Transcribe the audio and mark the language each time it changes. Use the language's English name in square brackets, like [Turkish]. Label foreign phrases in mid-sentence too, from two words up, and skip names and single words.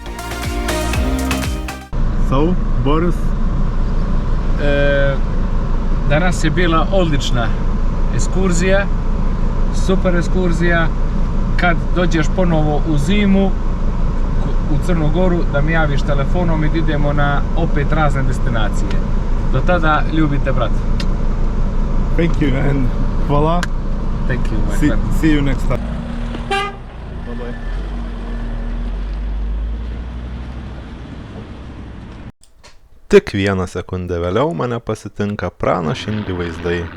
[English] So, Boris? [Serbian] Danas je bila odlična ekskurzija, super ekskurzija. Kad dođeš ponovo u zimu u Crnu Goru, da mi javiš telefonom i idemo na opet razne destinacije. Do tada ljubite, brat. [English] Thank you and voila. Thank you, my friend. See you next time. Bye-bye. [Lithuanian] Tik vieną sekundę vėliau mane pasitinka pranašingi vaizdai.